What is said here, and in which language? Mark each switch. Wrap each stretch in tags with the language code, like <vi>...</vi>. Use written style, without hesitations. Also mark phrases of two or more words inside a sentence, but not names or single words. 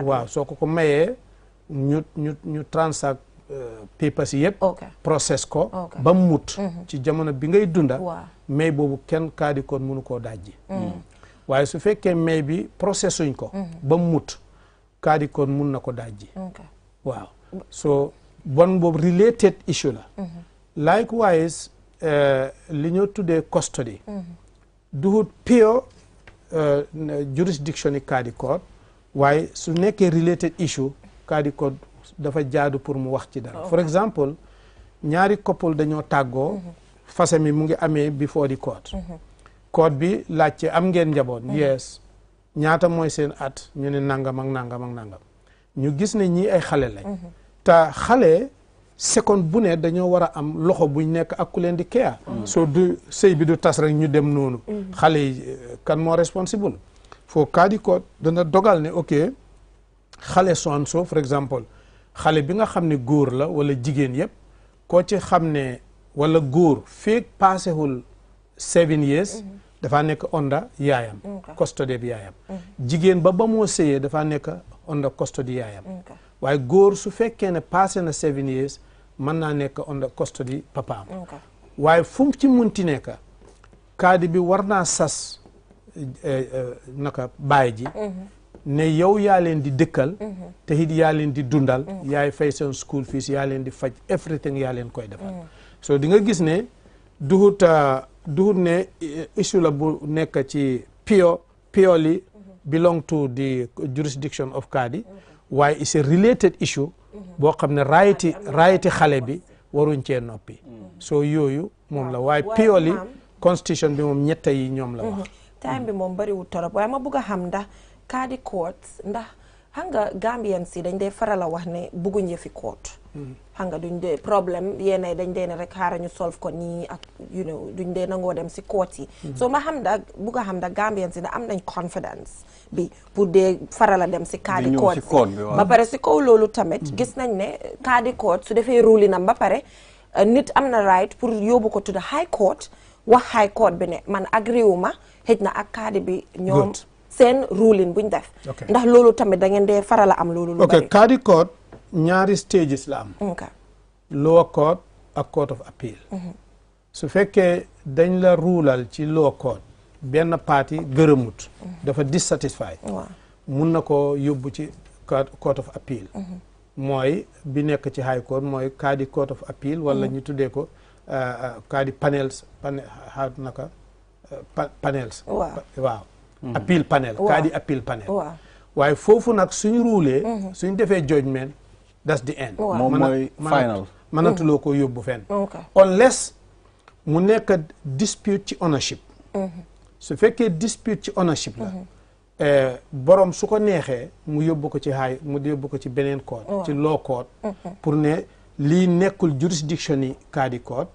<wo>waaw soo ko mayee ñu</wo> <en>transact papers</en> <wo>yi yëpp. process ko ba mut. ci jamono bi ngay dunda. may boobu kenn Cadi court mënu koo dajji. waaye su fekkee may bi processuñ ko. ba mut Cadi court mun na ko dajji. waaw so bon boobu</wo> <en>related issue</en> <wo>la. likewise. li ñoo tuddee custody duhut</wo> <en>pure jurisdiction</en> <wo>yi Cadi court waaye su nekkee</wo> <en>related issue</en> <wo>Cadi court dafa jaadu pour mu wax ci dara. for example ñaari couple dañoo tàggoo fase mi mu ngi amee</wo> <en>before the court.</en> <wo>court bi laajte am ngeen njaboot. yes ñaata mooy seen at ñu ne nangam ak nangam ak nangam ñu gis ne ñii ay xale lañ. te xale seconde bu ne dañoo war a am loxo buñ nekk ak ku leen di care. soo du sëy bi du tas rek ñu dem noonu. xale yi kan moo responsible. foo Cadi court dana dogal ne ok xale so for example xale bi nga xam ne góor la wala jigéen yëpp koo ci xam ne wala góor feeg paasewul 7 years. dafa nekk onda yaayam. custody bi yaayam. jigéen ba moo sëyee dafa nekk onda custody yaayam. waaye góor su fekkee ne passé na 7 years mën naa nekk</wo> <en>under custody</en> <wo>papaam. waaye fu mu ci munti nekk Cadi bi war naa sas baay ji. ne yow yaa leen di dëkkal. te it yaa leen di dundal. yaay fay seen</wo> <en>school fees</en> <wo>yaa leen di faj everything yaa leen koy defal. so di nga gis ne duhut ne issue la bu nekk ci</wo> <en>purely belong to the jurisdiction of Cadi</en> <wo>waaye</wo> <en>it's a related issue</en> <wo>boo xam ne raayiti xale bi waruñ cee noppi so yooyu moom la waaye</wo> <en>purely constitution</en> <wo>bi moom ñetta yi ñoom la wax time bi moom bariwul torop waaye ma bëgg a xam ndax Cadi courts ndax xam nga Gambian si dañ dee faral a wax ne bëgguñ yëfi court xam nga duñ dee problème yéenay dañ dee ne rek xaaral ñu solve ko nii ak duñ dee nangoo dem si court yi so ma xam da bëgg a xam ndax Gambian si da am nañ confidence bi pour dee faral a dem si Cadi court ba pare si kaw loolu tamit gis nañ ne Cadi court su defee ruling am ba pare nit am na right pour yóbbu ko</wo> <en>to the high court</en> <wo>wax</wo> <en>high court</en> <wo>bi ne man agriwu ma xëj na ak Cadi bi ñoom seen ruling buñ def ndax loolu tamit da ngeen dee faral a am loolu lu bari Cadi court ñaari stages la am</wo> <en>lower court</en> <wo>ak</wo> <en>court of appeal</en> <wo>su fekkee dañ la ruulal ci</wo> <en>lower court</en> <wo>benn parti gërëmut dafa dissatisfied mun na ko yóbbu ci</wo> <en>court of appeal</en> <wo>mooy bi nekk ci high court mooy Cadi court of appeal wala ñu tuddee ko</wo> <en>Cadi panels appeal panel Cadi appeal panel</en> <wo>waaye foofu nag suñ ruulee suñ defee judgment</wo> <en>that's the end</en> <wo>moom mooy final mënatuloo ko yóbbu fenn unless mu nekk dispute ci ownership su fekkee dispute ci ownership la borom su ko neexee mu yóbbu ko ci ci beneen court ci</wo> <en>law court</en> <wo>pour ne lii nekkul jurisdiction yi Cadi court</wo>